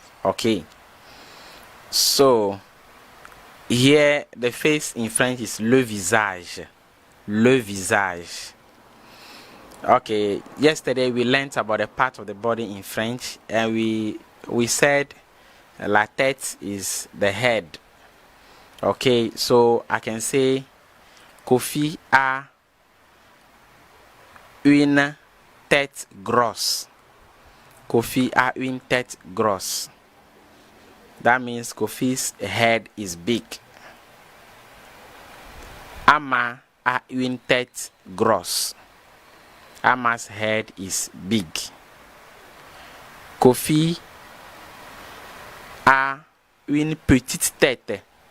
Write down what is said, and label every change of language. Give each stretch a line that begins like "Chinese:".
English: Okay, so here the face in French is
French: le visage. Le visage.
English: Okay, yesterday we learned about a part of the body in French, and we said
French: la tête
English: is the head. Okay, so I can say
French: Kofi a une tête grosse. Kofi a une tête grosse.
English: That means Kofi's head is big.
French: Ama a une tête grosse.
English: Ama's head is big.
French: Kofi a une petite tête.